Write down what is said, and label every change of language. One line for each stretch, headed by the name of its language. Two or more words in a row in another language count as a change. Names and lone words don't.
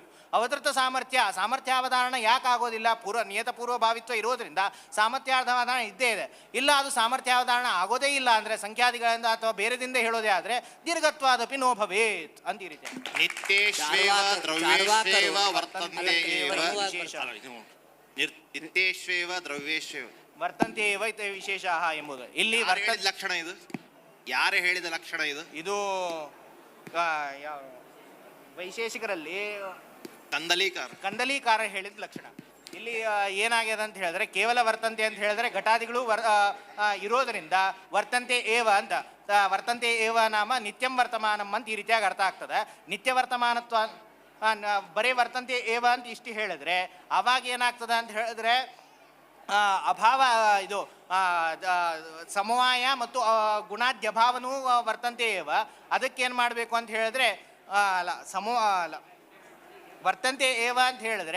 Kannada: ಅವಧೃತ ಸಾಮರ್ಥ್ಯಾವಧಾರಣ ಯಾಕೆ ಆಗೋದಿಲ್ಲ? ನಿಯತ ಪೂರ್ವಭಾವಿತ್ವ ಇರೋದ್ರಿಂದ ಸಾಮರ್ಥ್ಯಾವಧಾರಣ ಇದ್ದೇ ಇದೆ. ಇಲ್ಲ, ಅದು ಸಾಮರ್ಥ್ಯಾವಧಾರಣ ಆಗೋದೇ ಇಲ್ಲ ಅಂದ್ರೆ ಸಂಖ್ಯಾದಿಗಳಿಂದ ಅಥವಾ ಬೇರೆದಿಂದ ಹೇಳೋದೇ ಆದ್ರೆ
Sanskrit: ದೀರ್ಘತ್ವಾದಪಿ ನೋ ಭವೇತ್
Kannada: ಅಂತ ಈ ರೀತಿ.
Sanskrit: ನಿತ್ಯೇಶ್ವೇವ ದ್ರವ್ಯೇಶ್ವೇವ ವರ್ತಂತೆ ಏವ ನಿತ್ಯೇಶ್ವೇವ ದ್ರವ್ಯೇಶ್ವೇವ ವರ್ತಂತೆ ಏವ ವಿಶೇಷ
Kannada: ಎಂಬುದು ಇಲ್ಲಿ ಲಕ್ಷಣ. ಇದು ಯಾರು ಹೇಳಿದ ಲಕ್ಷಣ? ಇದು ವೈಶೇಷಿಕರಲ್ಲಿ ಕಂದಲೀಕಾರ ಹೇಳಿದ ಲಕ್ಷಣ. ಇಲ್ಲಿ ಏನಾಗಿದೆ ಅಂತ ಹೇಳಿದ್ರೆ ಕೇವಲ ವರ್ತಂತೆ ಅಂತ ಹೇಳಿದ್ರೆ ಘಟಾದಿಗಳು ಇರೋದರಿಂದ
Sanskrit: ವರ್ತಂತೆ ಏವ
Kannada: ಅಂತ.
Sanskrit: ವರ್ತಂತೆ ಏವ ನಾಮ ನಿತ್ಯಂ ವರ್ತಮಾನಂ
Kannada: ಅಂತ ಈ ರೀತಿಯಾಗಿ ಅರ್ಥ ಆಗ್ತದೆ. ನಿತ್ಯ ವರ್ತಮಾನತ್ವ ಬರೀ
Sanskrit: ವರ್ತಂತೆ ಏವ
Kannada: ಅಂತ ಇಷ್ಟು ಹೇಳಿದ್ರೆ ಅವಾಗ ಏನಾಗ್ತದೆ ಅಂತ ಹೇಳಿದ್ರೆ ಅಭಾವ ಇದು ಸಮವಾಯ ಮತ್ತು ಗುಣಾದ್ಯಭಾವನೂ ವರ್ತಂತೆ ಏವ. ಅದಕ್ಕೇನು ಮಾಡಬೇಕು ಅಂತ ಹೇಳಿದ್ರೆ ಅಲ್ಲ
Sanskrit: ವರ್ತಂತೆ ಏವ
Kannada: ಅಂತ ಹೇಳಿದ್ರೆ